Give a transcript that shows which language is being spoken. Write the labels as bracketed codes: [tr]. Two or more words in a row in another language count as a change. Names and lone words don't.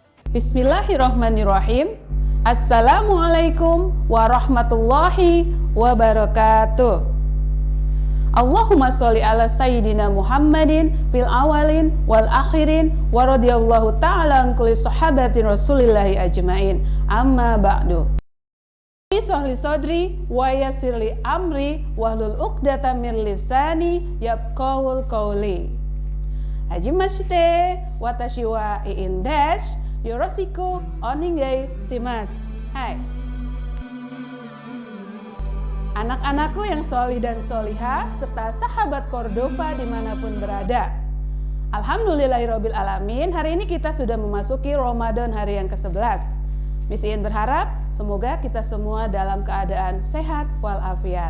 [ar] بسم الله الرحمن الرحيم. السلام عليكم ورحمة الله وبركاته. اللهم صل على سيدنا محمد في الأولين والآخرين ورضي الله تعالى عن كل صحابة رسول الله أجمعين. أما بعد. اشرح لي صدري ويسر لي أمري واحلل عقدة من لساني يفقهوا قولي. [ja] はじめまして 私は iindash よろしくお願いします. [id] Hai anak-anakku yang solih dan solihah serta sahabat Cordova dimanapun berada. [ar] الحمد لله رب العالمين, [id] hari ini kita sudah memasuki Ramadan hari yang ke-11. Misiin berharap semoga kita semua dalam keadaan sehat walafiat.